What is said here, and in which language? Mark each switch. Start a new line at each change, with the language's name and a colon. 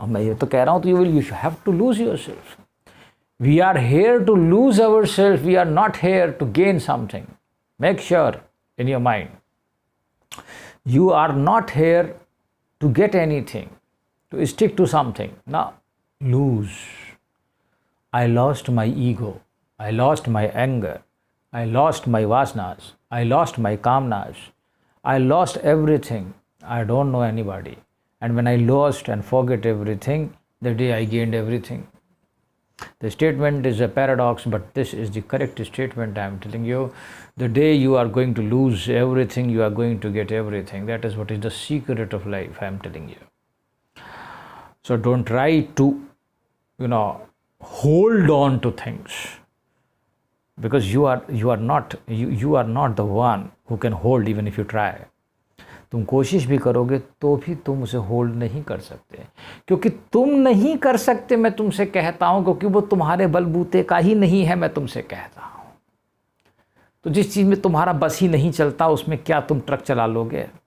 Hindi: और मैं ये तो कह रहा हूँ, तो
English: You have to lose your self. We are here to lose our self, we are not here to gain something. Make sure in your mind, you are not here to get anything, to stick to something ना। Lose. I lost my ego, I lost my anger, I lost my vasanas, I lost my kamnas, I lost everything. I don't know anybody. And when I lost and forget everything, the day I gained everything. The statement is a paradox, but this is the correct statement I am telling you. The day you are going to lose everything, you are going to get everything. That is what is the secret of life, I am telling you. So don't try to, hold on to things, because you are not the one who can hold even if you try.
Hindi: तुम कोशिश भी करोगे तो भी तुम उसे hold नहीं कर सकते, क्योंकि तुम नहीं कर सकते, मैं तुमसे कहता हूं, क्योंकि वो तुम्हारे बलबूते का ही नहीं है, मैं तुमसे कहता हूं। तो जिस चीज़ में तुम्हारा बस ही नहीं चलता, उसमें क्या तुम ट्रक चला लोगे?